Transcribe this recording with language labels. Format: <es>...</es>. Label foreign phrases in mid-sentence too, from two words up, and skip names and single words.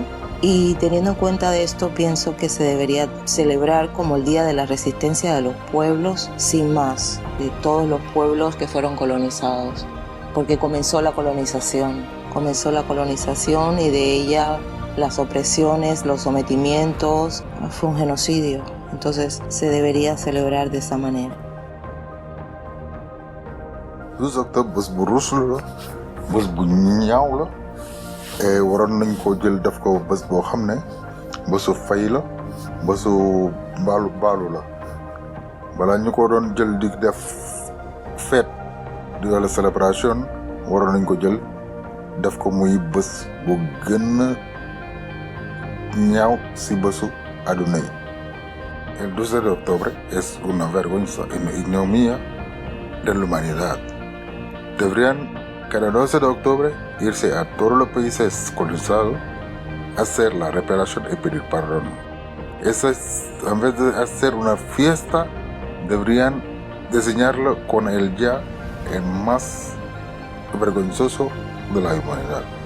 <es>Y teniendo en cuenta de esto, pienso que se debería celebrar como el Día de la Resistencia de los Pueblos, sin más, de todos los pueblos que fueron colonizados, porque comenzó la colonización y de ella las opresiones, los sometimientos, fue un genocidio, entonces se debería celebrar de esa manera.</es> <wo>bés bu rusul la bés bu ñaaw la waroon nañ ko jël def ko bés boo xam ne bésu fay la bésu baalu la balaa ñu ko doon jël di def fête di wala célébration waroon nañ ko jël def ko muy bés bu gën a ñaaw si bésu àdduna yi.</wo> <es>El 12 de octubre es una vergüenza y una ignominia de la humanidad. Deberían cada 12 de octubre irse a todos los países colonizados, hacer la reparación y pedir perdón. Eso es, en vez de hacer una fiesta, deberían diseñarlo con el día el más vergonzoso de la humanidad.</es>